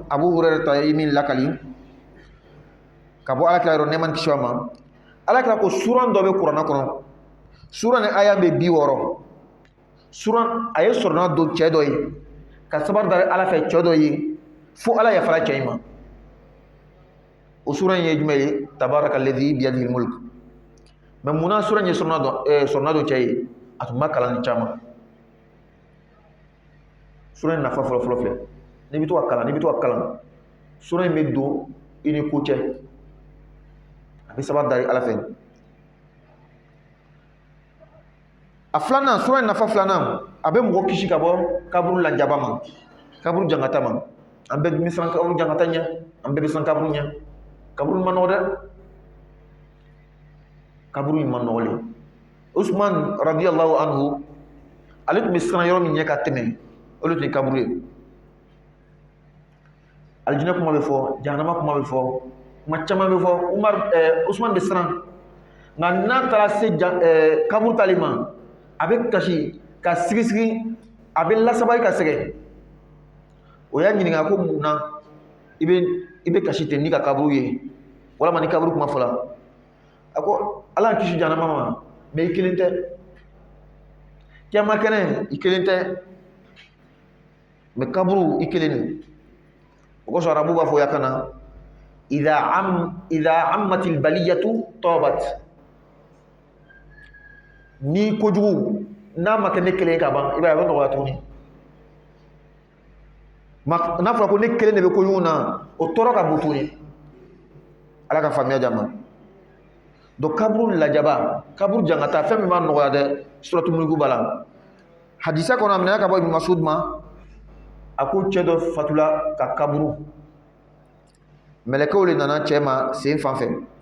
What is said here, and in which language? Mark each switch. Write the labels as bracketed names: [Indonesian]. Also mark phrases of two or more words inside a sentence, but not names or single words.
[Bambara] Abu Hurairah ta ye min lakali ka bɔ ala kira yɔrɔ nɛɛma ni kisi ma ala kira ko sura dɔ bɛ kuranɛ kɔnɔ sura ni aya bɛ 60 sura a ye sɔrɔnadon cɛ dɔ ye ka sabari dari ala fɛ cɛ dɔ ye fo ala yafara cɛ in ma o sura in ye jumɛn ye [Arabic] تبارك الذي بيده الملك [Bambara] mais munna sura in ye sɔrɔnadon cɛ ye a tun ma kalan ni caman sura in nafa fɔlɔ filɛ n'i bɛ to ka kalan sura in bɛ don i ni ko cɛ a bɛ sabari dari ala fɛ a filanan sura in nafa filanan a bɛ mɔgɔ kisi ka bɔ kaburu lajaba ma kaburu jankata ma an bɛɛ bɛ siran kaburu jankata ɲɛ an bɛɛ bɛ siran kaburu ɲɛ kaburu ma nɔgɔ dɛ kaburu in ma nɔgɔlen Usman [Arabic] رضي الله عنه [Bambara] ale tun bɛ siran yɔrɔ min ɲɛ ka tɛmɛ olu tun ye kaburu ye alijinɛ kuma bɛ fɔ jahanama kuma bɛ fɔ kuma caman bɛ fɔ Usman bɛ siran nka n'a taara se kaburu tali ma a bɛ kasi ka sigi a bɛ lasabali ka sɛgɛn o y'a ɲininka ko munna i bɛ kasi ten n'i ka kaburu ye walama ni kaburu kuma fɔla a ko ala kisi jahanama ma mais i kelen tɛ kiyama kɛnɛ i kelen tɛ mais kaburu i kelen de o kosɔn arabu b'a fɔ ya kana [Arabic] إذا عمت البلية طابت [Bambara] ni kojugu n'a ma kɛ ne kelen ka ban i b'a ye a bɛ nɔgɔya tuguni n'a fɔra ko ne kelen de bɛ kojugu na o tɔɔrɔ ka bon tuguni ala ka faamuya di a ma donc kaburu lajaba kaburu jankata fɛn min b'a nɔgɔya dɛ [Arabic] سورة الملك [Bambara] b'a la hadisa kɔnɔ a minɛna ka bɔ Ibn Mas'ud ma a ko cɛ dɔ fatula ka kaburu mɛlɛkɛw de nana cɛ ma sen fan fɛ